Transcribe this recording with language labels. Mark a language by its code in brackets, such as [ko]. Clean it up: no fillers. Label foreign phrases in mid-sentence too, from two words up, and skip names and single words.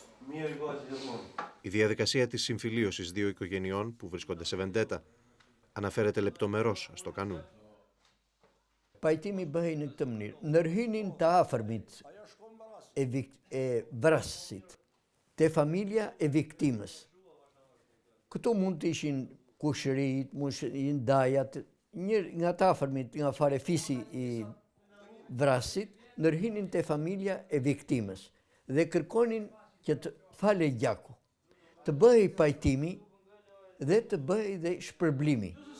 [el] Η διαδικασία της συμφιλίωσης δύο οικογενειών που βρίσκονται σε βεντέτα αναφέρεται λεπτομερώς στο κανούν. [sq] Pajtimi bëhej në këtë mënyrë. Ndërhynin të afërmit e vrasësit, te familja e viktimës. Këtu mund të ishin kushërit, mund të ishin dajat, nga të afërmit, nga farefisi i vrasësit, ndërhynin te familja e viktimës dhe kërkonin që të fale gjaku, të bëhej pajtimi dhe të bëhej dhe shpërblimi.